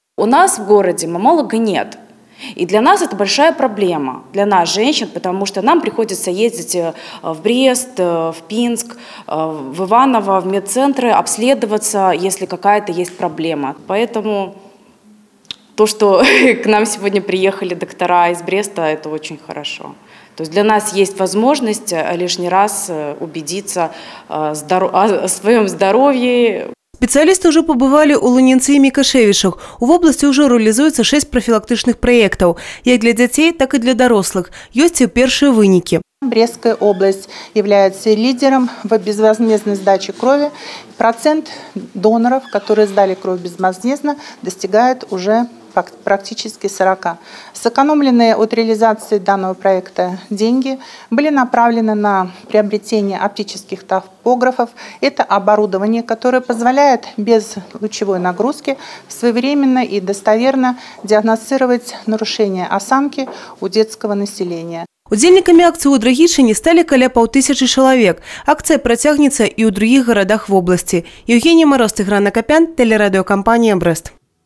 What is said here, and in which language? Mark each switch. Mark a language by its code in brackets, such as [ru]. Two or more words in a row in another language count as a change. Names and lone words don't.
[ru] У нас в городе мамолога нет. И для нас это большая проблема, для нас, женщин, потому что нам приходится ездить в Брест, в Пинск, в Иваново, в медцентры, обследоваться, если какая-то есть проблема. Поэтому то, что к нам сегодня приехали доктора из Бреста, это очень хорошо. То есть для нас есть возможность лишний раз убедиться в своем здоровье. [be] Спецыялісты ўжо пабывалі ў Лунінцы і Мікашевічах. У вобласці ўжо рэалізуецца 6 профилактычных праектаў, як для дзяцей, так и для дарослых. Ёсць і першыя вынікі. [ru] Брестская область является лидером в безвозмездной сдаче крови. Процент доноров, которые сдали кровь безвозмездно, достигает уже практически 40. Сэкономленные от реализации данного проекта деньги были направлены на приобретение оптических топографов. Это оборудование, которое позволяет без лучевой нагрузки своевременно и достоверно диагностировать нарушения осанки у детского населения. [be] Удзельнікамі акцыі ў Драгічыне сталі каля 5000 чалавек. Акцыя працягнецца і ў другіх гарадах вобласці. [ru] Евгения Мороз, Тыгран Акопян, телерадиокомпания «Брест».